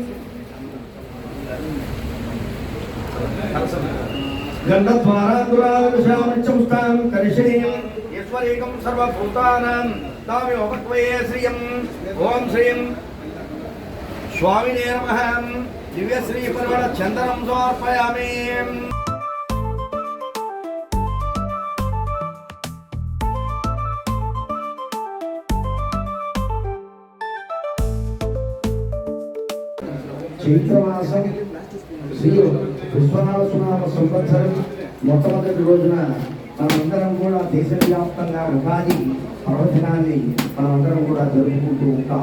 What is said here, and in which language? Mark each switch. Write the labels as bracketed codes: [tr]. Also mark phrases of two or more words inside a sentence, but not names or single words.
[sa] गन्धद्वारान्तरालविषामच्चमुष्टां करिष्येयं ईश्वरेकं सर्वभूतानां तामेवोपक्वये श्रियं ओम श्रीं स्वामिने नमः दिव्य श्री परिमळ चंदनं समर्पयामि [te] చైత్రమాసం శ్రీ విశ్వనాథనామ సంవత్సరం మొట్టమొదటి రోజున మనమందరం కూడా దేశవ్యాప్తంగా ఉగాది పర్వదినాన్ని మనమందరం కూడా జరుపుకుంటూ ఉంటాం.